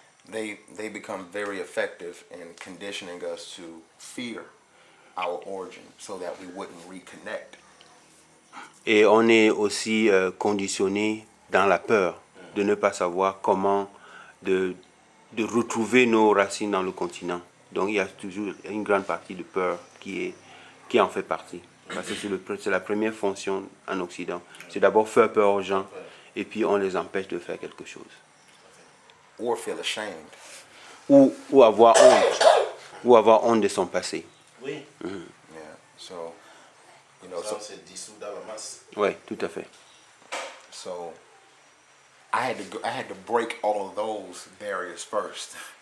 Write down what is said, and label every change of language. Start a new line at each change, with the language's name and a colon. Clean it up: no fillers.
English: They become very effective in conditioning us to fear our origin so that we wouldn't reconnect.
French: Et on est aussi conditionné dans la peur de ne pas savoir comment de retrouver nos racines dans le continent. Donc il y a toujours une grande partie de peur qui en fait partie. Parce que c'est la première fonction en Occident. C'est d'abord faire peur aux gens et puis on les empêche de faire quelque chose.
English: Or feel ashamed.
French: Ou avoir honte. Ou avoir honte de son passé. Oui.
English: Yeah. So,
French: Ça, c'est dissous dans la masse. Oui, tout à fait.
English: So, I had to break all of those barriers first.